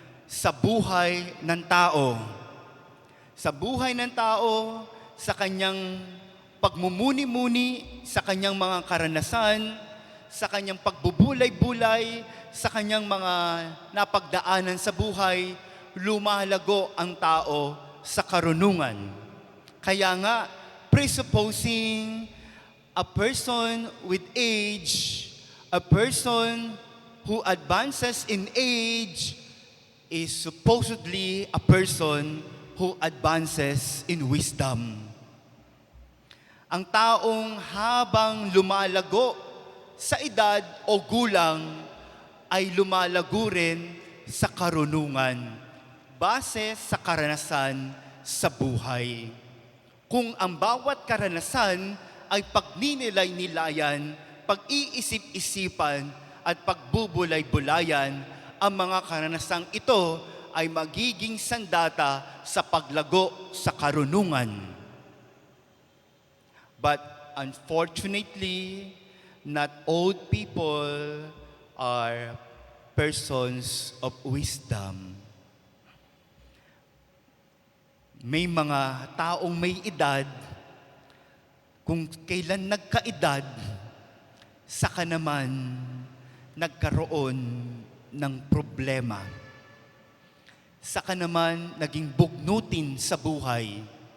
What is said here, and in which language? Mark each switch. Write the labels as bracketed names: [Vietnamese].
[Filipino] Sa buhay ng tao. Sa buhay ng tao, sa kanyang pagmumuni-muni, sa kanyang mga karanasan, sa kanyang pagbubulay-bulay, sa kanyang mga napagdaanan sa buhay, lumalago ang tao sa karunungan. Kaya nga, [English] presupposing a person with age, a person who advances in age is supposedly a person who advances in wisdom. [Filipino] Ang taong habang lumalago sa edad o gulang ay lumalago rin sa karunungan base sa karanasan sa buhay. Kung ang bawat karanasan ay pagninilay-nilayan, pag-iisip-isipan at pagbubulay-bulayan, ang mga karanasang ito ay magiging sandata sa paglago sa karunungan. [English] But unfortunately, not old people are persons of wisdom. [Filipino] May mga taong may edad, kung kailan nagkaedad, saka naman nagkaroon ng problema. Saka naman naging bugnutin sa buhay.